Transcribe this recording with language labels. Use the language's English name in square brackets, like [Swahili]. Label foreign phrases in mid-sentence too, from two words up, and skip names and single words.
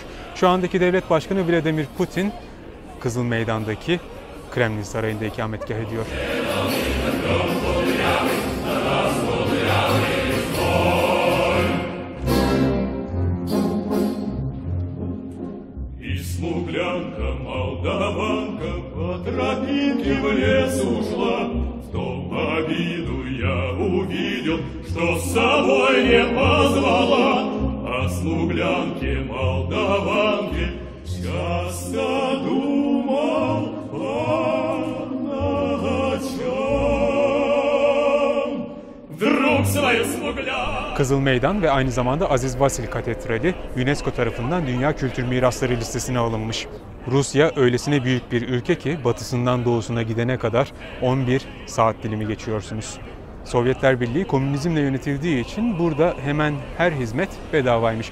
[Turkish] Şu andaki devlet başkanı Vladimir Putin Kızıl Meydan'daki Kremlin Sarayı'nda ikametgah ediyor. [Russian] Смуглянка, молдаванка, по тропинке в лес ушла. В том обиду я увидел, что с собой не позвала. О смуглянке, молдаванке часто думал, о чем. Вдруг свою смуглянку. [Turkish] Kızıl Meydan ve aynı zamanda Aziz Vasil Katedrali UNESCO tarafından Dünya Kültür Mirasları listesine alınmış. Rusya öylesine büyük bir ülke ki batısından doğusuna gidene kadar 11 saat dilimi geçiyorsunuz. Sovyetler Birliği komünizmle yönetildiği için burada hemen her hizmet bedavaymış.